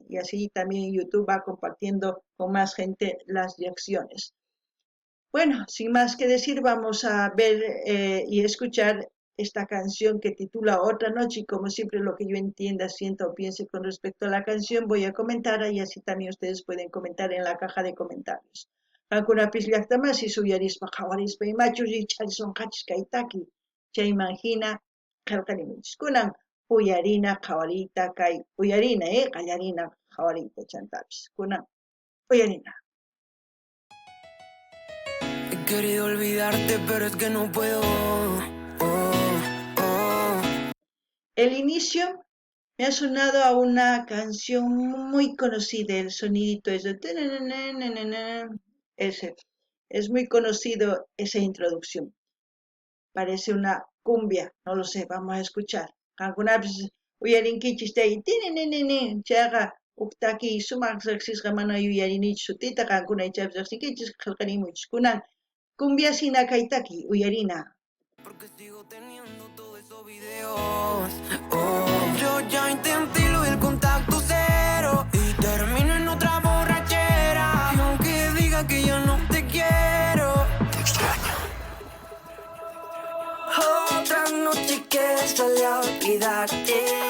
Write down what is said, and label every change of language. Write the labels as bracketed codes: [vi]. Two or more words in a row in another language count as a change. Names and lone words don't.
[es] Y así también YouTube va compartiendo con más gente las reacciones. Bueno, sin más que decir, vamos a ver y escuchar esta canción que titula Otra Noche y como siempre lo que yo entienda, sienta o piense con respecto a la canción voy a comentar y así también ustedes pueden comentar en la caja de comentarios. [qu] Qankunapis llaqtamasi suyarispa qhawarispa imachus richarisunqachis kay taki chayman hina qillqarimunchis kunan uyarina qhawariyta kay uyarina qallarina qhawariyta chantapis kunan uyarina. [es] He querido olvidarte pero es que no puedo. El inicio me ha sonado a una canción muy conocida, el sonidito ese. Es muy conocido esa introducción. Parece una cumbia, no lo sé, vamos a escuchar. [qu] Qankunapis uyarinkichis chay chaqa uktaki sumaq riqsisqa mana yuyarinichu sutita qankunaychapis riqsinkichis qillqarimunchis kunan cumbia sina kay taki uyarina. [es] Porque sigo teniendo todos esos videos. Yo ya intenté lo del contacto cero y termino en otra borrachera. Y aunque diga que ya no te quiero, te extraño. Otra noche que sale a olvidarte.